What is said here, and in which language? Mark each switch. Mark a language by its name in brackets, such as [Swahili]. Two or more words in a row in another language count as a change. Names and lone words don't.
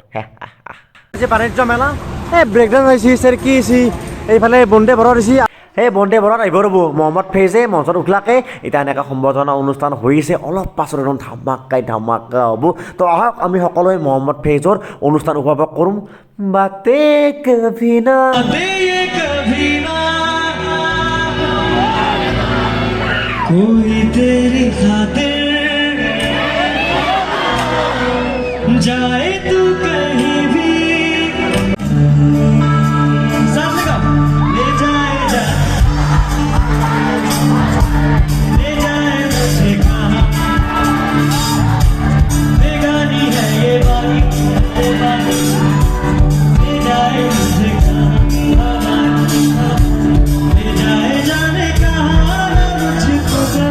[Assamese] যে বাণিজ্য মেলা এই ব্ৰেকডাউন হৈছে কি হৈছে এইফালে বন্দে ভাৰত হৈছে সেই বন্দে ভাৰত আহিব ৰ'ব মহম্মদ ফেইজে মঞ্চত উঠলাকে এতিয়া এনেকৈ সম্বৰ্ধনা অনুষ্ঠান হৈছে অলপ পাছত একদম ধামাকা হ'ব তো আহক আমি সকলোৱে মহম্মদ ফেইজৰ অনুষ্ঠান উপভোগ কৰোঁ [Hindi] बातें कभी ना कोई तेरी खातिर जाए तू कहीं भी साथ लगा ले जाए मुझे कहाँ बेगानी है ये बात ले जाए मुझे कहाँ ले जाए जाने कहाँ मुझको